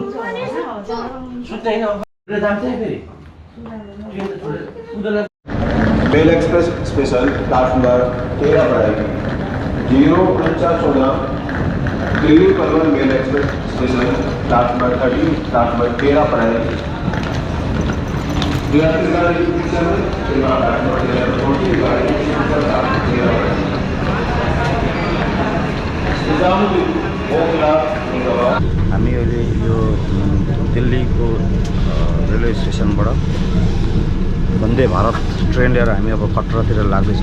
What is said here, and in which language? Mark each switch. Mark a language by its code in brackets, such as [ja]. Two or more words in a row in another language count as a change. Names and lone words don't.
[hi] मेल एक्सप्रेस स्पेशल क्लास नंबर 13 पर आएगी 0:14 दिल्ली पनवेल मेल एक्सप्रेस स्पेशल क्लास नंबर 30 क्लास नंबर 13 पर आएगी [ne] हामी अहिले यो दिल्लीको रेलवे स्टेसनबाट वन्दे भारत ट्रेन लिएर हामी अब कटरातिर लाग्दैछौँ।